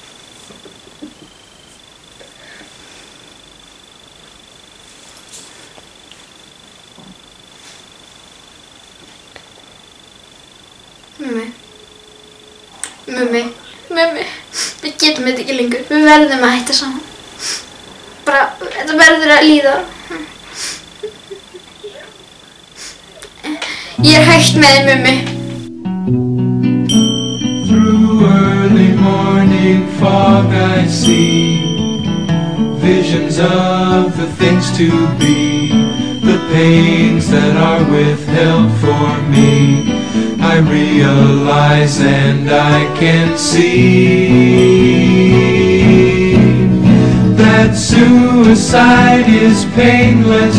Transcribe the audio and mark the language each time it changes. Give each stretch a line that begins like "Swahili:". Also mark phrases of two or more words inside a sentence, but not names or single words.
Icelandic: Mummi, við getum þetta ekki lengur, við verðum að hætta saman. Bara, þetta verður að líða. Ég hætt með þig, Mummi.
English: Through early morning fog I see visions of the things to be, the pains that are withheld for me. I realize and I can see that suicide is painless.